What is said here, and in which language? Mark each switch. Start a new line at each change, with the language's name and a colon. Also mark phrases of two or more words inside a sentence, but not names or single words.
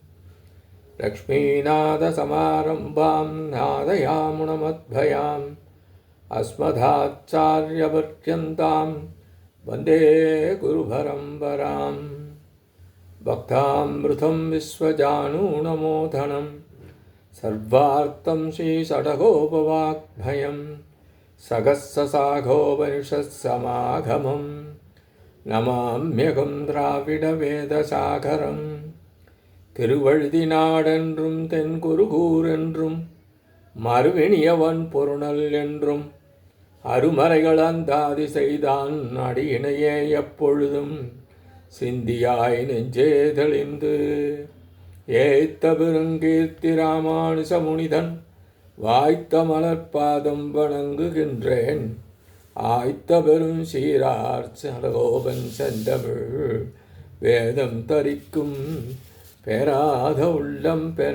Sanskrit: लक्ष्मीनाथसमारम्भां नादयामुनमध्वयाम् अस्मदाचार्यपर्यन्तां वन्दे गुरुपरम्परां भक्तामृतं विश्वजानूनमोदनं सर्वार्थं श्रीषडगोपवाग्भयं सहस्रशाखोपनिषत्समागमं नमाम्यहं द्राविडवेदसागरम्
Tamil: திருவழுதினாடென்றும் தென்குருகூர் என்றும் மறுவினியவன் பொருணல் என்றும் அருமறைகள் அந்தாதி செய்தான் அடியினையே எப்பொழுதும் சிந்தியாய் நெஞ்சே தெளிந்து ஏத்த பெருங்கீர்த்தி ராமானுச முனிதன் வாய்த்த மலர்பாதம் வணங்குகின்றேன் ஆய்த்த பெரும் சீரார் சடகோபன் செந்தமிழ் வேதம் தரிக்கும் பெறாத உள்ளம் பெற.